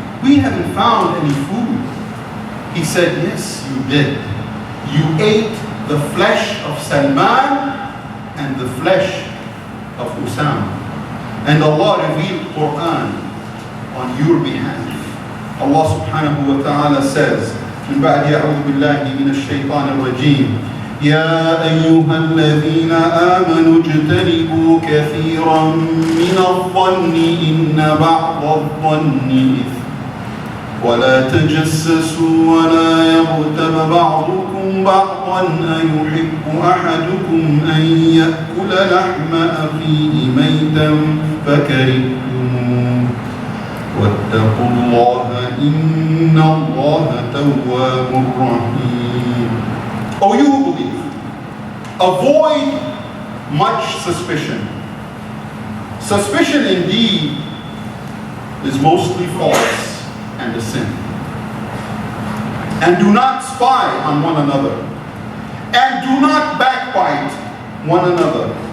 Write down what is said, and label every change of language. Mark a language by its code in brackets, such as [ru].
[en] We haven't found any food. He said, yes, you did. You ate the flesh of Salman and the flesh of Usama. And Allah revealed Quran on your behalf. Allah subhanahu wa ta'ala says, [ar] من بعد أعوذ بالله من الشيطان الرجيم يا أيها الذين آمنوا اجتنبوا كثيرا من الظن إن بعض الظن إثم ولا تجسسوا ولا يغتب بعضكم بعضا أيحب أحدكم أن يأكل لحم أخيه ميتا فكرهتموه واتقوا الله إن الله تواب رحيم. [en] O you who believe, avoid much suspicion. Suspicion indeed is mostly false and a sin. And do not spy on one another. And do not backbite one another.